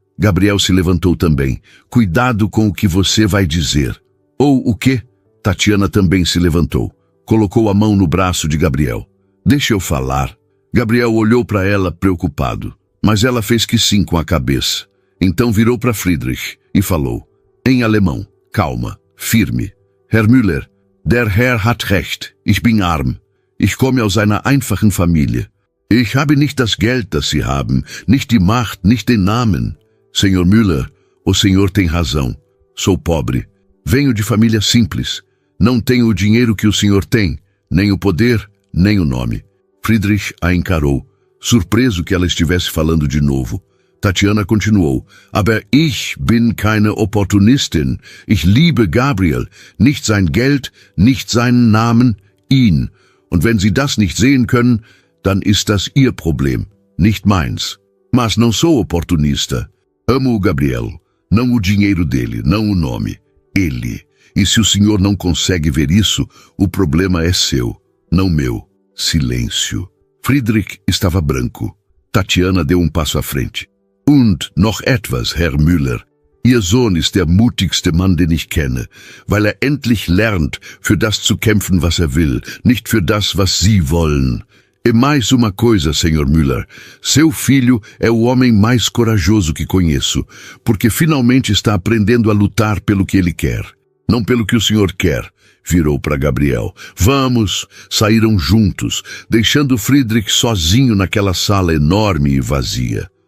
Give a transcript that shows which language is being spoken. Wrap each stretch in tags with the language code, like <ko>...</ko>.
<pt>Gabriel se levantou também. Cuidado com o que você vai dizer. Ou o quê? Tatiana também se levantou. Colocou a mão no braço de Gabriel. Deixa eu falar. Gabriel olhou para ela preocupado, mas ela fez que sim com a cabeça. Então virou para Friedrich e falou, em alemão, calma, firme.</pt> <de>Herr Müller, der Herr hat recht, ich bin arm. Ich komme aus einer einfachen Familie. Ich habe nicht das Geld, das Sie haben, nicht die Macht, nicht den Namen.</de> <pt>Senhor Müller, o senhor tem razão. Sou pobre. Venho de família simples. Não tenho o dinheiro que o senhor tem, nem o poder, nem o nome. Friedrich a encarou, surpreso que ela estivesse falando de novo. Tatiana continuou.</pt> <de>Aber ich bin keine Opportunistin. Ich liebe Gabriel. Nicht sein Geld, nicht seinen Namen, ihn. Und wenn Sie das nicht sehen können, dann ist das Ihr Problem, nicht meins.</de> <pt>Mas não sou oportunista. Amo o Gabriel. Não o dinheiro dele, não o nome. Ele. E se o senhor não consegue ver isso, o problema é seu, não meu. Silêncio. Friedrich estava branco. Tatiana deu um passo à frente.</pt> <de>Und noch etwas, Herr Müller. Ihr Sohn ist der mutigste Mann, den ich kenne, weil endlich lernt, für das zu kämpfen, was will, nicht für das, was Sie wollen.</de> <pt>E mais uma coisa, Sr. Müller. Seu filho é o homem mais corajoso que conheço, porque finalmente está aprendendo a lutar pelo que ele quer, não pelo que o senhor quer. Virou para Gabriel. Vamos! Saíram juntos, deixando Friedrich sozinho naquela sala enorme e vazia.</pt>